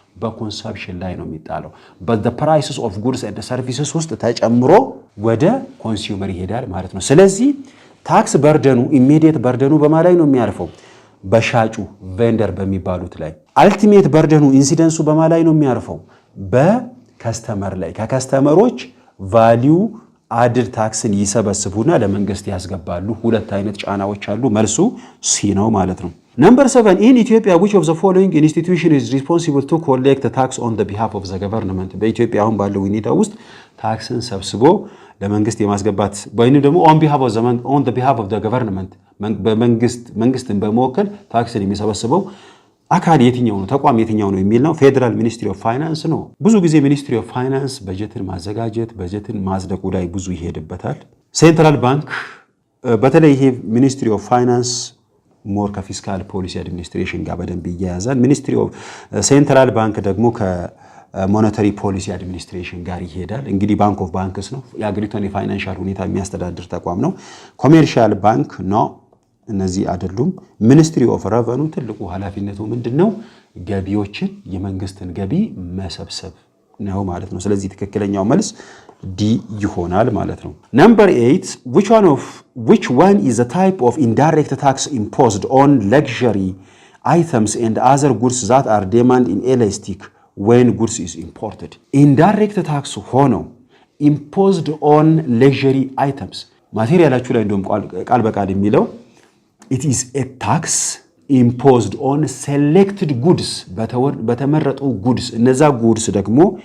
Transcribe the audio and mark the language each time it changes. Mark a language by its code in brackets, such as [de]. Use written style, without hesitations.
[am] በኮንሰፕሽን ላይ ነው የሚጣለው። [en] the prices of goods and services [am] ውስጥ ተጨምሮ ወደ ኮንሱመር ይሄዳል ማለት ነው። ስለዚህ ታክስ በርደኑ ኢሚዲየት በርደኑ በማን ላይ ነው የሚያርፈው? በሻጩ ቬንደር በሚባሉት ላይ። አልቲሜት በርደኑ ኢንሲደንሱ በማን ላይ ነው የሚያርፈው? [en] በከስተመር ላይ። ከከስተመሮች ቫልዩ አድድ ታክስን ይሰበስቡና ለመንግስት ያስገባሉ። [am] ሁለት አይነት ጫናዎች አሉ። መልሱ ሲ ነው ማለት ነው። [en] Number 7, in Ethiopia, which of the following institution is responsible to collect the tax on the behalf of the government? [am] በኢትዮጵያ አሁን ባለው ሁኔታ ውስጥ ታክስን ሰብስቦ ለመንግስት የማስገባት ወይንም ደግሞ [en] on the behalf of the government [am] መንግስትን በመወከል ታክስን የሚሰበስበው አካል የትኛው ነው? ተቋም የትኛው ነው የሚል ነው። ፌደራል ሚኒስትሪ ኦፍ ፋይናንስ ነው። ብዙ ጊዜ ሚኒስትሪ ኦፍ ፋይናንስ በጀትን ማዘጋጀት በጀትን ማጽደቁ ላይ ብዙ ይሄድበታል። ሴንትራል ባንክ በተለይ ይሄ ሚኒስትሪ ኦፍ ፋይናንስ ሞር ከፊስካል ፖሊሲ አድሚኒስትሬሽን ጋር በደንብ ይያያዛል። ሚኒስትሪ ኦፍ ሴንትራል ባንክ ደግሞ ከሞኔታሪ ፖሊሲ አድሚኒስትሬሽን ጋር ይሄዳል። እንግዲህ ባንክ ኦፍ ባንክስ ነው፣ የአገሪቷን የፋይናንሻል ሁኔታ የሚያስተዳድር ተቋም ነው። ኮሜርሻል ባንክ ነው፣ እነዚህ አይደሉም። ሚኒስትሪ ኦፍ ረቨኑ ትልቁ ኃላፊነቱ ምንድነው? ገቢዎችን የመንግስትን ገቢ መሰብሰብ ነው ማለት ነው። [en] ስለዚህ ትክክለኛው መልስ ዲ ይሆናል ማለት ነው። Number 8, which one is a type of indirect tax imposed on luxury items and other goods that are demanded inelastic when goods is imported? Indirect tax ሆኖ imposed on luxury items [am] ማቴሪያላችሁ ላይ እንደውም ቃል በቃል የሚለው [en] it is a tax imposed on selected goods በተመረጡ goods እነዛ goods ደግሞ